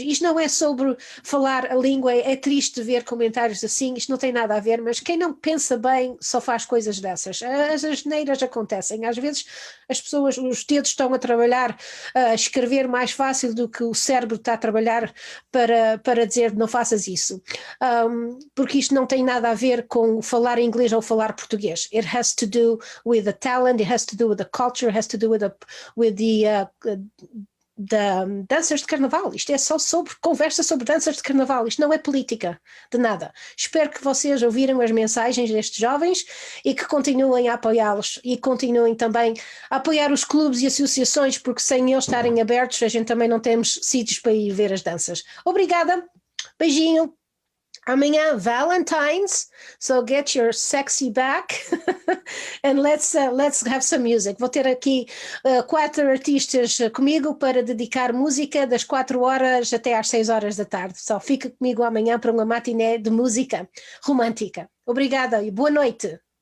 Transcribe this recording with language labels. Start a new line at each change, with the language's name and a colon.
Portuguese: Isto não é sobre falar a língua, é triste ver comentários assim, isto não tem nada a ver, mas quem não pensa bem só faz coisas dessas. As asneiras acontecem. Às vezes as pessoas, os dedos estão a trabalhar, a escrever mais fácil do que o cérebro está a trabalhar para dizer não faças isso. Porque isto não tem nada a ver com falar inglês ou falar português.
English: It has to do with the talent, it has to do with the culture, it has to do with the danças de Carnaval.
Portuguese: Isto é só conversa sobre danças de Carnaval, isto não é política de nada. Espero que vocês ouviram as mensagens destes jovens e que continuem a apoiá-los e continuem também a apoiar os clubes e associações, porque sem eles estarem abertos a gente também não temos sítios para ir ver as danças. Obrigada, beijinho.
English: Amanhã, Valentine's, so get your sexy back and let's have some music.
Portuguese: Vou ter aqui 4 artistas comigo para dedicar música das 4 horas até às 6 horas da tarde. Só fica comigo amanhã para uma matiné de música romântica. Obrigada e boa noite.